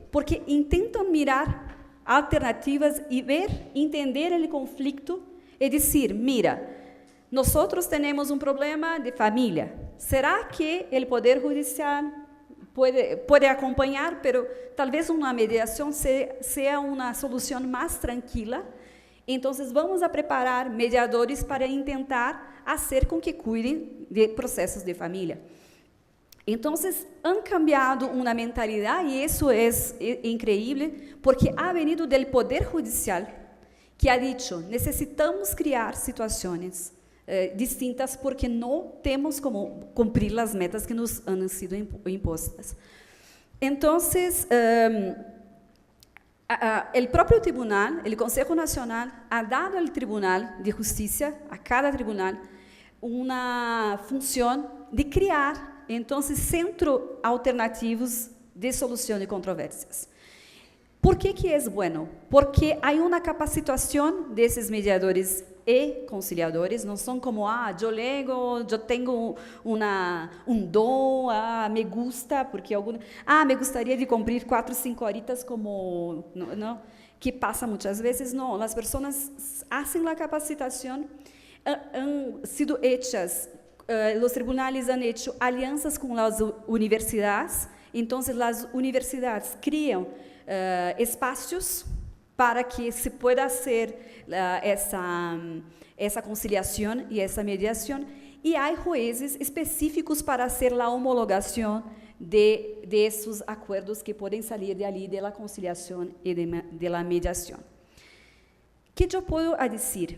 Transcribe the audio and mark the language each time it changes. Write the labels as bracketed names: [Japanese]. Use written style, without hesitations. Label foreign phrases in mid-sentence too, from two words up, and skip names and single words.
[Spanish] Porque intentan mirar alternativas y entender el conflicto y decir, mira, nosotros tenemos un problema de familia. ¿Será que el Poder Judicial puede acompañar, pero tal vez una mediación sea una solución más tranquila? Entonces, vamos a preparar mediadores para intentar hacer [Portuguese] com que cuidem de processos de família. Então, [Spanish] han cambiado [Portuguese] uma mentalidade, e isso é incrível, [Spanish] porque ha venido do Poder Judicial, que ha dicho, [Portuguese] necessitamos criar situações distintas, porque não temos como cumprir as metas que nos [Spanish] han sido [Portuguese] impostas. Então, o próprio tribunal, o Consejo Nacional, [Spanish] ha dado [Portuguese] ao Tribunal de Justiça, a cada tribunal, uma função de criar, então, centros alternativos de solução de controvérsias. [Spanish] ¿Por qué que es bueno? Porque hay una capacitación de esos mediadores y conciliadores, no son como, yo lego, yo tengo un don, me gusta, porque me gustaría de cumplir 4 o 5 horitas como, no, que pasa muchas veces, no, las personas hacen la capacitación, han sido hechas, los tribunales han hecho alianzas con las universidades, entonces las universidades crean espaços para que se pueda hacer [Portuguese] essa conciliação e essa mediação, e há juízes específicos para fazer a homologação de esses acordos que podem sair de ali, da conciliação e de la mediação. Que eu posso dizer?